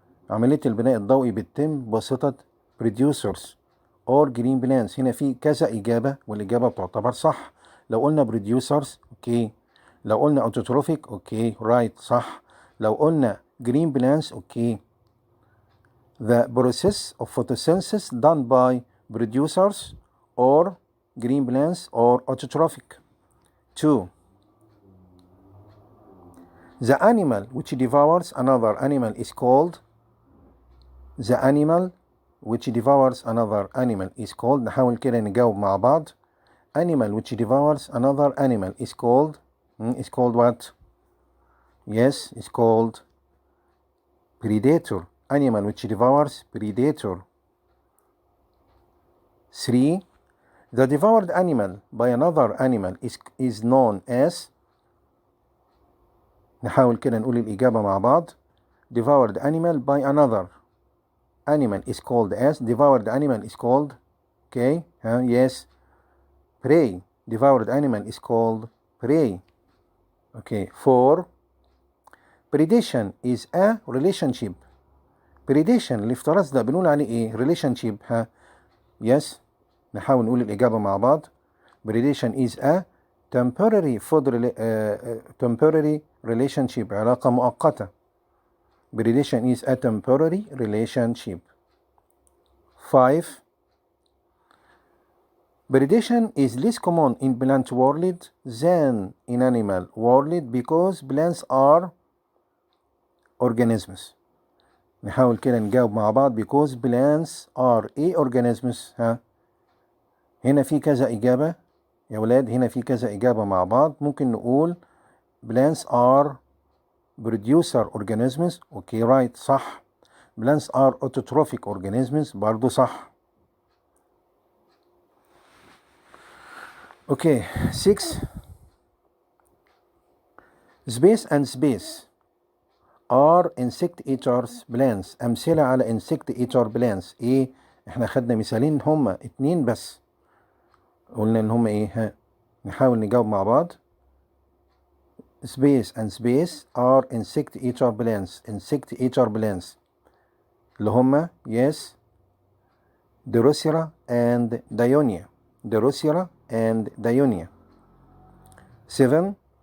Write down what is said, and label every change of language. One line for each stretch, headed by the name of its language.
Arabic: عملية البناء الضوئي بتتم بواسطة
English: producers or green plants.
Arabic: هنا في كذا إجابة والإجابة بتعتبر صح. لو قلنا producers أوكي. لو قلنا autotrophic أوكي right صح. لو قلنا green plants أوكي.
English: The process of photosynthesis done by producers or green plants or autotrophic. 2. The animal which devours another animal is called. The animal which devours another animal is called.
Arabic: نحاول كده نجاوب مع بعض.
English: Animal which devours another animal is called. Is called what? Yes, it's called predator. Animal which devours predator. 3. The devoured animal by another animal is known as.
Arabic: نحاول كده نقول الإجابة مع بعض.
English: Devoured animal by another animal is called as. Devoured animal is called. Okay, yes. Prey. Devoured animal is called prey. Okay. 4. Predation is a relationship.
Arabic: Predation الافتراس ده بنقول عليه ايه؟ relationship.
English: Yes.
Arabic: نحاول نقول الإجابة مع بعض.
English: Predation is a temporary temporary relationship.
Arabic: علاقة مؤقتة.
English: Predation is a temporary relationship. 5. Predation is less common in plant world than in animal world because plants are organisms.
Arabic: نحاول كده نجاوب مع بعض.
English: because plants are organisms.
Arabic: هنا في كذا إجابة يا ولاد. هنا في كذا إجابة مع بعض. ممكن نقول
English: plants are producer organisms. Okay right صح. plants are autotrophic organisms
Arabic: برضو صح.
English: Okay 6. Space and space are insect eaters plants. أمثلة على insect eater plants إيه؟ إحنا خدنا مثالين هما اتنين بس. قلنا إن هما إيه؟ ها نحاول نجاوب مع بعض. Space and space are insect eater plants. Insect eater plants
Arabic: اللي هما
English: yes Drosera and Dionia. Drosera and Dionia. 7.